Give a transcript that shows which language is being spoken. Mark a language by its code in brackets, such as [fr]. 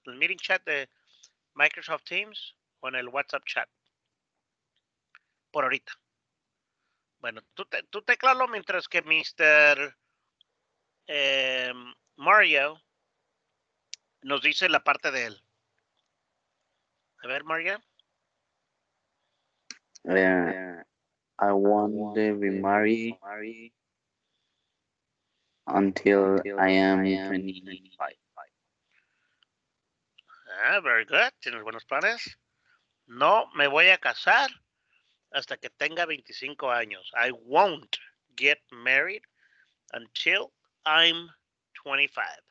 [es] El meeting chat de Microsoft Teams o en el WhatsApp chat. Por ahorita. Bueno, tú teclalo mientras que Mr. Mario nos dice la parte de él. A ver, Mario. [en] I want to be married until I am 25. Very good. [es] Tienes buenos planes. No me voy a casar hasta que tenga 25 años. [en] I won't get married until I'm 25.